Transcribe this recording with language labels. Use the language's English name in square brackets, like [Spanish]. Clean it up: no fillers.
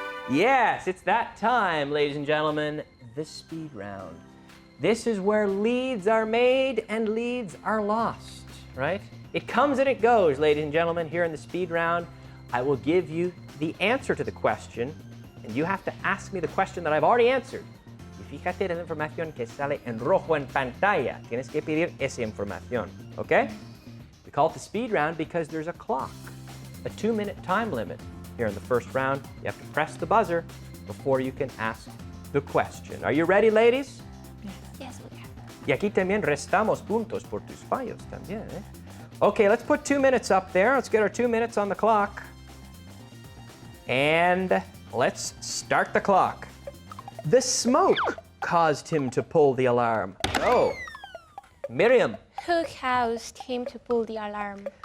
[English] Yes, it's that time, ladies and gentlemen, the speed round. This is where leads are made and leads are lost, right? It comes and it goes, ladies and gentlemen. Here in the speed round, I will give you the answer to the question, and you have to ask me the question that I've already answered. [Spanish] Fíjate en la información que sale en rojo en pantalla. Tienes que pedir esa información, okay? [English] We call it the speed round because there's a clock, a 2-minute time limit. Here in the first round, you have to press the buzzer before you can ask the question. Are you ready, ladies? Yes, we have. [Spanish] Y aquí también restamos puntos por tus fallos también, eh? [English] Okay, let's put 2 minutes up there. Let's get our 2 minutes on the clock. And let's start the clock. The smoke caused him to pull the alarm. Oh, Miriam. Who caused him to pull the alarm?